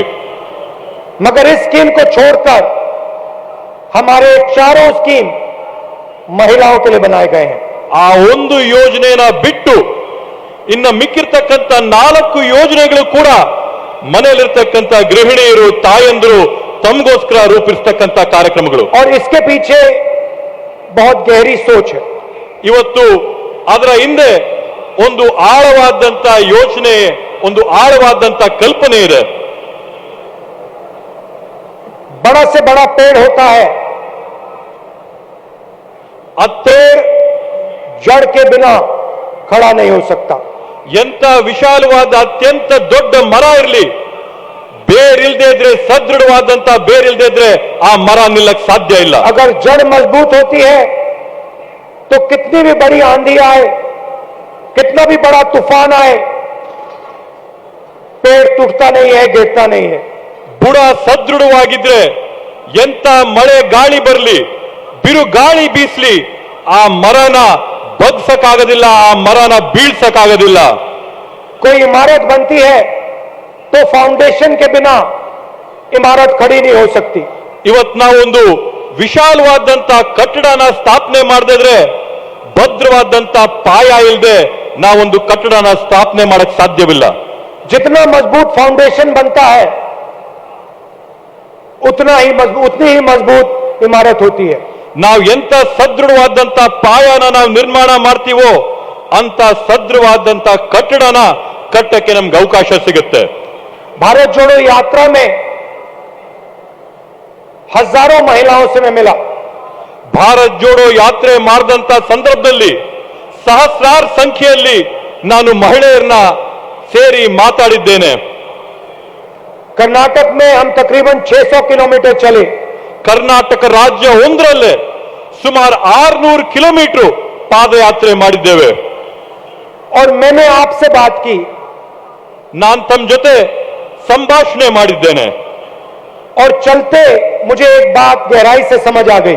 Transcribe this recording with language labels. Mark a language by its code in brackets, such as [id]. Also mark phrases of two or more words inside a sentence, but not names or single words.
[hi] मगर इस स्कीम को छोड़कर हमारे चारों स्कीम महिलाओं के लिए बनाए गए हैं. [kn] ಆ ಒಂದು ಯೋಜನೆನ ಬಿಟ್ಟು ಇನ್ನ ಮಿಕ್ಕಿರ್ತಕ್ಕಂಥ 4 ಯೋಜನೆಗಳು ಕೂಡ ಮನೆಯಲ್ಲಿರ್ತಕ್ಕಂಥ ಗೃಹಿಣಿಯರು, ತಾಯಂದಿರು ತಮಗೋಸ್ಕರ ರೂಪಿಸ್ತಕ್ಕಂಥ ಕಾರ್ಯಕ್ರಮಗಳು. [hi] और इसके पीछे बहुत गहरी सोच है. [kn] ಇವತ್ತು ಅದರ ಹಿಂದೆ ಒಂದು ಆಳವಾದಂತ ಯೋಚನೆ, ಒಂದು ಆಳವಾದಂತ ಕಲ್ಪನೆ ಇದೆ. [hi] बड़ा से बड़ा पेड़ होता है, पेड़ जड़ के बिना खड़ा नहीं हो सकता. [kn] ಎಂತ ವಿಶಾಲವಾದ ಅತ್ಯಂತ ದೊಡ್ಡ ಮರ ಇರಲಿ, ಬೇರಿಲ್ದೇ ಇದ್ರೆ, ಸದೃಢವಾದಂತ ಬೇರಿಲ್ದೇ ಇದ್ರೆ ಆ ಮರ ನಿಲ್ಲಕ್ ಸಾಧ್ಯ ಇಲ್ಲ. [hi] अगर जड़ मजबूत होती है तो कितनी भी बड़ी आंधी आए, कितना भी बड़ा तूफान आए, पेड़ टूटता नहीं है, गिरता नहीं है. [kn] ಬುಡ ಸದೃಢವಾಗಿದ್ರೆ ಎಂತ ಮಳೆ ಗಾಳಿ ಬರಲಿ, ಬಿರು ಗಾಳಿ ಬೀಸ್ಲಿ, ಆ ಮರನ ಬಗ್ಸಕ್ಕಾಗೋದಿಲ್ಲ, ಆ ಮರನ ಬೀಳ್ಸಕ್ಕಾಗೋದಿಲ್ಲ. [hi] कोई इमारत बनती है तो फाउंडेशन के बिना इमारत खड़ी नहीं हो सकती. [kn] ಇವತ್ ನಾವೊಂದು ವಿಶಾಲವಾದಂತ ಕಟ್ಟಡನ ಸ್ಥಾಪನೆ ಮಾಡದಿದ್ರೆ, ಭದ್ರವಾದಂತ ಪಾಯ ಇಲ್ಲದೆ ನಾವೊಂದು ಕಟ್ಟಡನ ಸ್ಥಾಪನೆ ಮಾಡಕ್ ಸಾಧ್ಯವಿಲ್ಲ. [hi] जितना मजबूत फाउंडेशन बनता है उतनी ही मजबूत इमारत होती है. [kn] ನಾವು ಎಂತ ಸದೃಢವಾದಂತ ಪಾಯನ ನಾವು ನಿರ್ಮಾಣ ಮಾಡ್ತೀವೋ ಅಂತ ಸದೃಢವಾದಂತ ಕಟ್ಟಡನ ಕಟ್ಟಕ್ಕೆ ನಮ್ಗೆ ಅವಕಾಶ ಸಿಗುತ್ತೆ. [hi] भारत जोड़ो यात्रा में हजारों महिलाओं से मैं मिला. [kn] ಭಾರತ್ ಜೋಡೋ ಯಾತ್ರೆ ಮಾಡಿದಂತ ಸಂದರ್ಭದಲ್ಲಿ ಸಹಸ್ರಾರು ಸಂಖ್ಯೆಯಲ್ಲಿ ನಾನು ಮಹಿಳೆಯರನ್ನ ಸೇರಿ ಮಾತಾಡಿದ್ದೇನೆ. [hi] कर्नाटक में हम तकरीबन 600 किलोमीटर चले. [kn] ಕರ್ನಾಟಕ ರಾಜ್ಯ ಒಂದರಲ್ಲೇ ಸುಮಾರು 600 ಕಿಲೋಮೀಟರ್ ಪಾದಯಾತ್ರೆ ಮಾಡಿದ್ದೇವೆ. [hi] और मैंने आपसे बात की, [kn] ನಾನು ತಮ್ಮ ಜೊತೆ ಸಂಭಾಷಣೆ ಮಾಡಿದ್ದೇನೆ. [hi] और चलते मुझे एक बात गहराई से समझ आ गई.